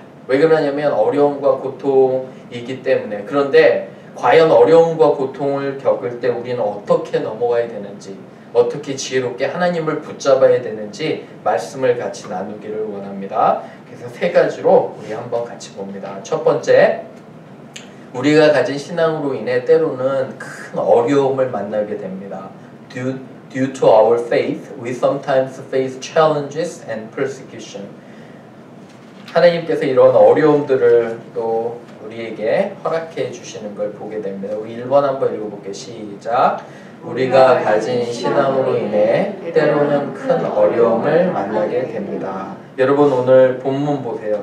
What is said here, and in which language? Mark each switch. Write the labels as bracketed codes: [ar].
[ko] 왜 그러냐면 어려움과 고통이기 때문에. 그런데 과연 어려움과 고통을 겪을 때 우리는 어떻게 넘어가야 되는지 어떻게 지혜롭게 하나님을 붙잡아야 되는지 말씀을 같이 나누기를 원합니다. 그래서 3가지로 우리 한번 같이 봅니다. 첫 번째, 우리가 가진 신앙으로 인해 때로는 큰 어려움을 만나게 됩니다. [en] Due to our faith, we sometimes face challenges and persecution. [ko] 하나님께서 이런 어려움들을 또 우리에게 허락해 주시는 걸 보게 됩니다. 우리 1번 한번 읽어볼게요. 시작. 우리가 가진 신앙으로 인해 때로는 큰 어려움을 만나게 됩니다. 여러분 오늘 본문 보세요.